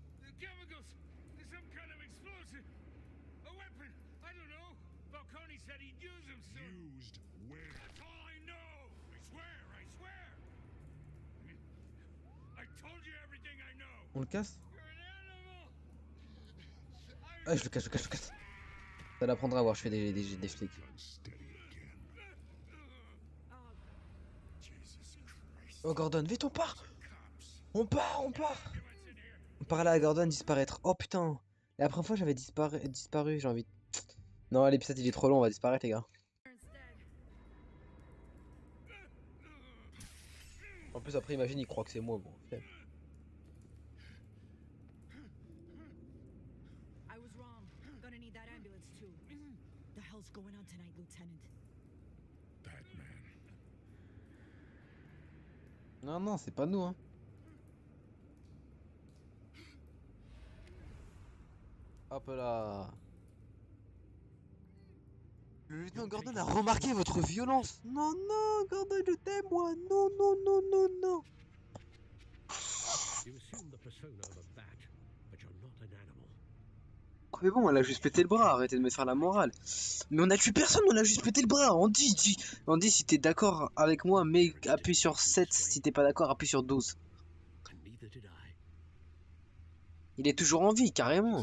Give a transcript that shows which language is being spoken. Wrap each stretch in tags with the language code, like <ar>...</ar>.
<en>The chemicals! There's some kind of explosive! A weapon! I don't know! Falcone said he'd use them soon! Used where? That's all I know! I swear! I swear! I told you everything I know!</en> <fr>On le casse?</fr> <en>You're an animal!</en> <fr>Ah, je le casse, je le casse, je le casse. Ça l'apprendra à voir, je fais des flics.</fr> <en>Unsteady again. Jesus Christ.</en> <fr>Oh Gordon, vite on part! On part, on part! On part là, Gordon disparaître. Oh putain! La première fois j'avais disparu, j'ai envie de... Non, l'épisode il est trop long, on va disparaître les gars. En plus après imagine il croit que c'est moi, bon.</fr> <en>I was wrong. Gonna need that ambulance too. The hell's going on tonight, Lieutenant? Batman.</en> <fr>Non, non, c'est pas nous hein. Hop là. Le lieutenant Gordon a remarqué votre violence. Non, non, Gordon, je t'aime moi. Non, non, non, non, non.</fr> <en>You assume the persona of a bat, but you're not an animal.</en> <fr>Mais bon, elle a juste pété le bras, arrêtez de me faire la morale. Mais on a tué personne, on a juste pété le bras. On dit si t'es d'accord avec moi, mais appuie sur 7. Si t'es pas d'accord, appuie sur 12.</fr> <en>And neither did I.</en> <fr>Il est toujours en vie, carrément.</fr>